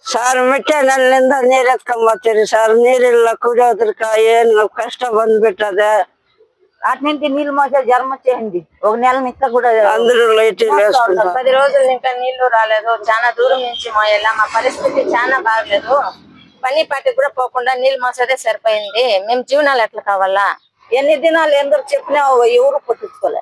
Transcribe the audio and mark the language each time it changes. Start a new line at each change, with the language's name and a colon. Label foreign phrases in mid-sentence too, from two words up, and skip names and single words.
Kannada: ಸರ್ ಮಿಟ್ಟೆನಲ್ಲಿಂದ ನೀರ್ ಎತ್ಕೊಂಬತ್ತೀರಿ ಸರ್, ನೀರಿಲ್ಲ ಕುಡಿಯೋದ್ರಕ ಏನು ಕಷ್ಟ ಬಂದ್ಬಿಟ್ಟದೆ.
Telugu: అట్నుంచి నీళ్ళు మోసే జ్వరం వచ్చేసింది. ఒక నెల నిక్క కూడా అందరూ లైట్ 10 రోజుల ఇంకా నీళ్లు రాలేదు. చాలా దూరం నుంచి మోయాల. మా పరిస్థితి చాలా బాగలేదు. పని పాటి కూడా పోకుండా నీళ్ళు మోసేదే సరిపోయింది. మేము జీవనాలు ఎట్లా కావాలా? ఎన్ని దినాలు ఎందరు చెప్పినా ఎవరు పట్టించుకోలే.